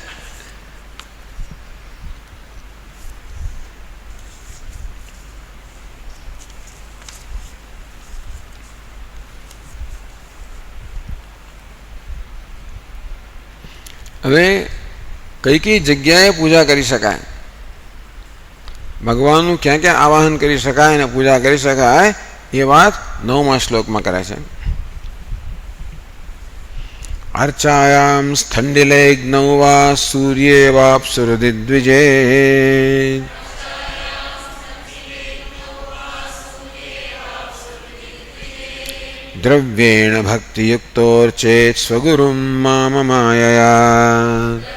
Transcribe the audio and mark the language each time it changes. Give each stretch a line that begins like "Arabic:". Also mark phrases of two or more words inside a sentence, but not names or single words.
Gujarati: હવે કઈ કઈ જગ્યાએ પૂજા કરી શકાય, ભગવાનનું ક્યાં ક્યાં આવાહન કરી શકાય અને પૂજા કરી શકાય એ વાત 9મા શ્લોકમાં કરે છે.
Sanskrit: अर्चायां स्थण्डिलेग्नौ वा सूर्ये वाप्सुहृदि द्विजे द्रव्येण भक्तियुक्तोर्चेत् स्वगुरुं माममायया.